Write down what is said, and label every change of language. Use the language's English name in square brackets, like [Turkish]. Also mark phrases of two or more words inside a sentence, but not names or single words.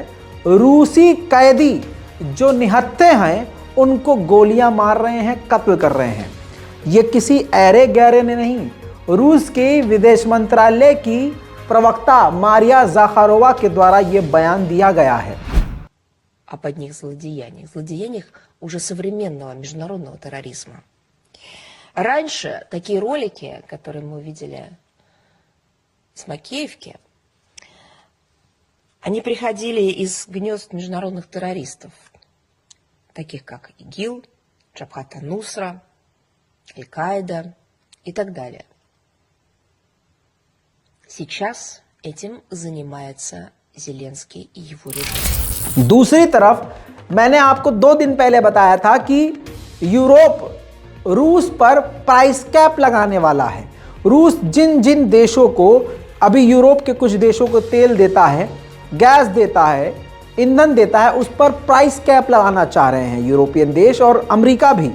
[Hindi] रूसी कैदी जो निहत्थे हैं उनको गोलियां मार रहे हैं, कत्ल कर रहे हैं। ये किसी ऐरे गैरे ने नहीं, रूस के विदेश मंत्रालय की प्रवक्ता मारिया ज़ाखारोवा के द्वारा ये बयान दिया गया है। [Russian] об одних злодеяниях уже современного международного терроризма. Раньше такие ролики, которые мы видели с Макеевки, они приходили из гнезд международных террористов, таких как ИГИЛ, Джабхат ан-Нусра, Аль-Каида и так далее. Сейчас этим занимается Зеленский и его रежим। [Hindi] दूसरी तरफ मैंने आपको 2 दिन पहले बताया था कि यूरोप रूस पर [English] price cap [Hindi] लगाने वाला है। रूस जिन जिन देशों को अभी यूरोप के कुछ देशों को तेल देता है, गैस देता है, ईंधन देता है, उस पर [English] price cap [Hindi] लगाना चाह रहे हैं यूरोपियन देश और अमेरिका भी।